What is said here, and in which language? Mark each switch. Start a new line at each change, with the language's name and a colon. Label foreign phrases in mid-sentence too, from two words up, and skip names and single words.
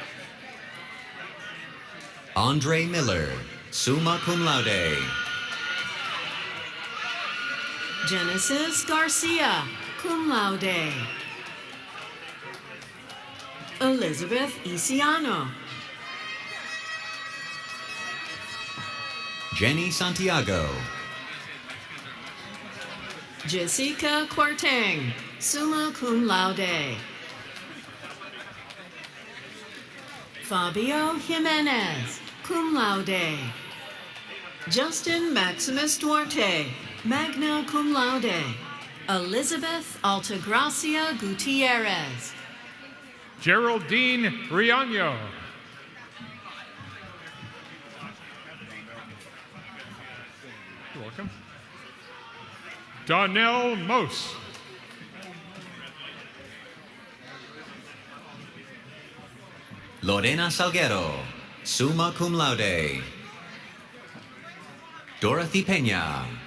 English: Andre Miller,
Latin: summa cum laude.
English: Genesis Garcia,
Latin: cum laude.
English: Elizabeth Isiano. Jenny Santiago. Jessica Quarteng,
Latin: summa cum laude.
English: Fabio Jimenez,
Latin: cum laude.
English: Justin Maximus Duarte,
Latin: magna cum laude.
English: Elizabeth Altagracia Gutierrez. Geraldine Riaño. You're welcome. Donnell Mose. Lorena Salguero,
Latin: summa cum laude.
English: Dorothy Peña.